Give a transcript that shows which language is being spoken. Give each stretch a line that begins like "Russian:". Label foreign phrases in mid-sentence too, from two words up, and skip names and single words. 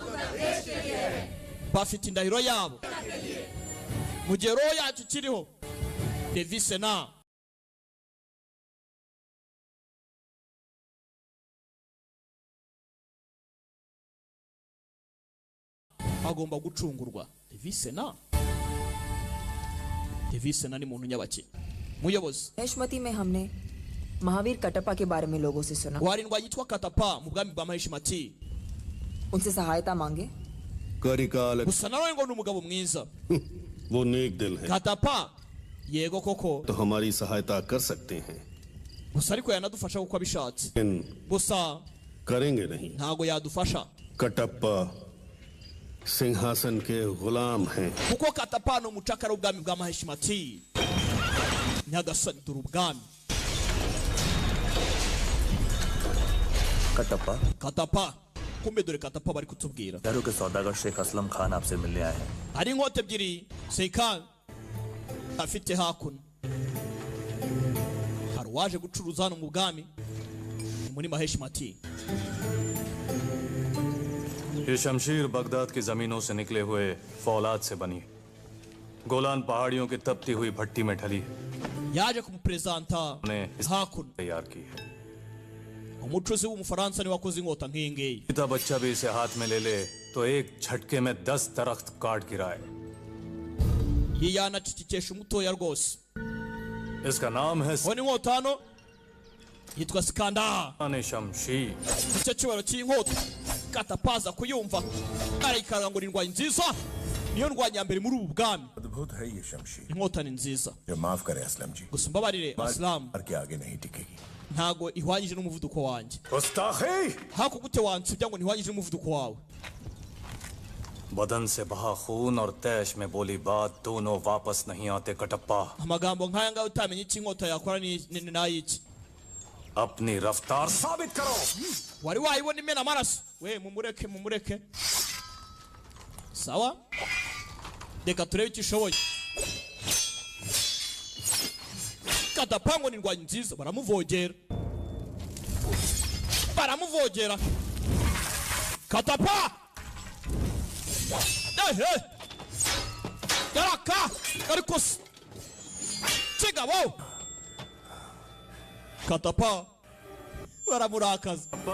Kinyarwanda: bafite indahiro yabo mu gihe roho yacu kiriho Devisena agomba gucungurwa Devisena ni muntu nyabaki muyobozi
Hindi: हेशमती में हमने महावीर कटप्पा के बारे में लोगों से सुना
Kinyarwanda: warindwa yitwa Katapa mu bwami bwa Maheshimati
Hindi: उनसे सहायता मांगे करिकाल
Kinyarwanda: gusa nawe ngo ni umugabo mwiza
Hindi: वो नेक दिल है
Kinyarwanda: Katapa yego koko
Hindi: तो हमारी सहायता कर सकते हैं
Kinyarwanda: gusa ariko yanadufasha kuko abishatse
Hindi: लेकिन
Kinyarwanda: gusa
Hindi: करेंगे नहीं
Kinyarwanda: ntago yadufasha
Hindi: कटप्पा सिंहासन के गुलाम हैं
Kinyarwanda: kuko Katapa ni umucakara w'ubwami bwa Maheshimati nyagasani dore ubwami कटप्पा Katapa kumbe dore Katapa bari kutubwira
Hindi: दारू के सौदागर शेख असलम खान आपसे मिलने आए हैं
Kinyarwanda: hari inkota ebyiri Seikan afite hakuno hari uwaje gucuruza hano mu bwami muri Maheshimati
Hindi: ये शमशीर बगदाद की जमीनों से निकले हुए फौलाद से बनी है। गोलान पहाड़ियों की तपती हुई भट्टी में ढली है।
Kinyarwanda: yaje kumupresenta
Hindi: ने इस
Kinyarwanda: hakuno
Hindi: तैयार की है
Kinyarwanda: umucuzi w'umufaransa ni wakoze inkota nk'iyi ngiyi
Hindi: पिता बच्चा भी इसे हाथ में ले ले तो एक झटके में 10 दरख्त काट गिराए
Kinyarwanda: iyi yanacicikesha umutoya rwose
Hindi: इसका नाम है
Kinyarwanda: uwo ni inkota hano yitwa Sikanda शमशीर icyo cyubaro cy'inkota Katapaza kuyumva arayikanga ngo ni indwanyi nziza niyo ndwanyi ya mbere muri ubu bwami
Hindi: अद्भुत है ये शमशीर
Kinyarwanda: inkota ni nziza
Hindi: जो माफ करे असलम जी
Kinyarwanda: gusa mbabarire Aslam
Hindi: और के आगे नहीं टिकेगी
Kinyarwanda: ntago ihwanyije n'umuvuduko wanjye
Hindi: गुस्ताखी
Kinyarwanda: haku gute wansibya ngo ntihwanyije n'umuvuduko wawe
Hindi: बदन से बहा खून और तैश में बोली बात दोनों वापस नहीं आते कटप्पा।
Kinyarwanda: amagambo nk'aya ngaho utamenye icyo inkota yakora ni n'ayiki.
Hindi: अपनी रफ्तार साबित करो।
Kinyarwanda: wari wayibona imena amaraso we mumureke sawa reka turebe icyo ishoboye. katapango ni indwanyi nziza baramuvogera katapa yaraka ariko kigabo katapa baramurakaza.